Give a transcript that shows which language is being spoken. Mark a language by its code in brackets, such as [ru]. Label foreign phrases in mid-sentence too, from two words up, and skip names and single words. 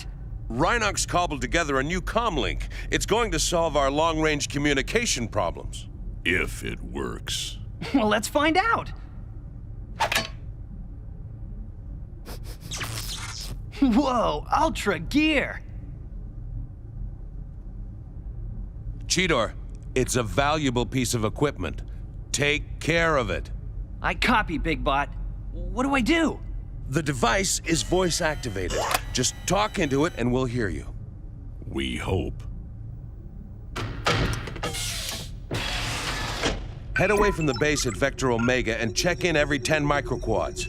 [en] Rhinox cobbled together a new comlink. It's going to solve our long-range communication problems. If it works. Well, let's find out. Whoa, Ultra Gear! G.e.e.K.e.R, it's a valuable piece of equipment. Take care of it. I copy, Big Bot. What do I do? The device is voice activated. Just talk into it and we'll hear you. We hope. Head away from the base at Vector Omega and check in every 10 microquads.